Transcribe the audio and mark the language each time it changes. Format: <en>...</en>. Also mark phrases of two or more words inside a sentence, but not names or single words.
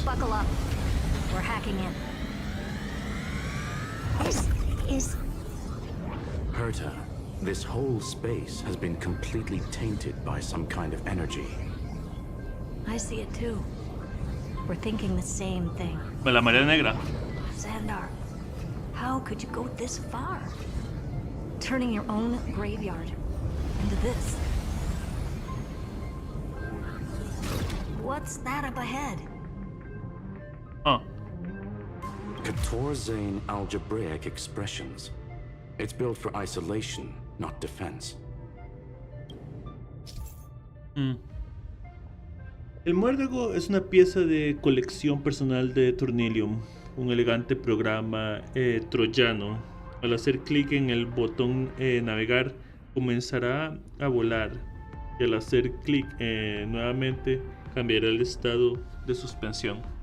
<en>Buckle up. We're hacking in. This is... Herta, this whole space has been completely tainted by some kind of energy. I see it too. We're thinking the same thing.</en> <es>La marea negra.</es> <en>Xandar, how could you go this far? Turning your own graveyard into this. What's that up ahead? Katorzane algebraic expressions. It's built for isolation, not defense.</en> <es>El muérdago es una pieza de colección personal de Tornillium, un elegante programa troyano. Al hacer clic en el botón navegar, comenzará a volar, y al hacer clic nuevamente, cambiará el estado de suspensión.</es>